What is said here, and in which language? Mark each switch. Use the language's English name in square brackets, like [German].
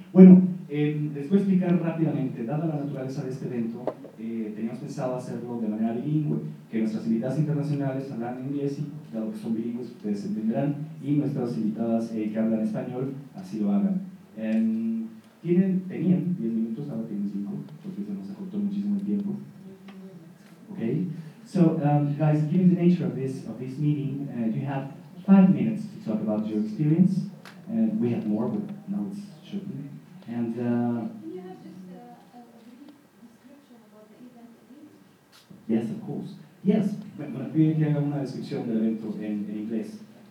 [Spanish] Bueno, les voy a explicar rápidamente, dada la naturaleza de este evento, teníamos pensado hacerlo de manera bilingüe, que nuestras invitadas internacionales hablan inglés, y dado que son bilingües, ustedes entenderán, y nuestras invitadas que hablan español, así lo hagan. Tenían 10 minutos, ahora tienen 5, porque se nos acortó muchísimo el tiempo. ¿Ok? [English] So, guys, given the nature of this meeting, you have 5 minutes to talk about your experience. We have more, but now it's shortened. And can you have just a brief description about the event? Yes, of course. [Spanish] Yes, bueno, pide que haga una descripción del evento en inglés.